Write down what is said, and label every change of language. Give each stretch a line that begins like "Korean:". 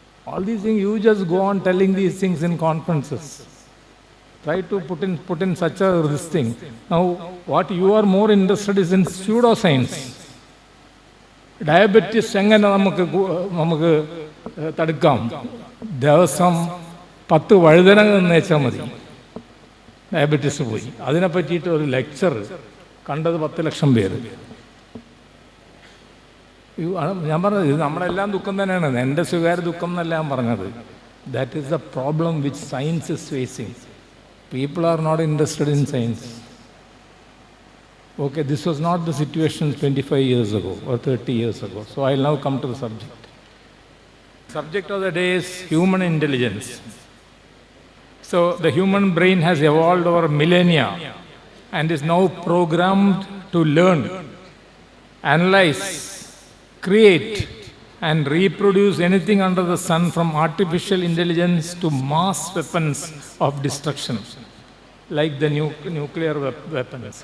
English: All these things, you just go on telling these things in conferences. Try to put in such a this thing. Now, what you are more interested is in pseudoscience.
Malayalam: Diabetes എങ്ങനെ നമുക്ക് തടുക്കാം? ദിവസം 10 വഴുതന നേച്ചാൽ മതി, diabetes പോയി. അതിനെ പറ്റിയിട്ട് ഒരു lecture കണ്ടത് 10 ലക്ഷം പേര്. ഞാൻ പറഞ്ഞത് ഇത് നമ്മളെല്ലാം ദുഃഖം തന്നെയാണ്. എൻ്റെ സ്വകാര്യ ദുഃഖം എന്നല്ല ഞാൻ പറഞ്ഞത്.
English: That is the problem which science is facing. People are not interested in science. Okay, this was not the situation 25 years ago or 30 years ago. So I'll now come to the subject. Subject of the day is human intelligence. So the human brain has evolved over millennia and is now programmed to learn, analyze, create and reproduce anything under the sun, from artificial intelligence to mass weapons of destruction like the nuclear weapons.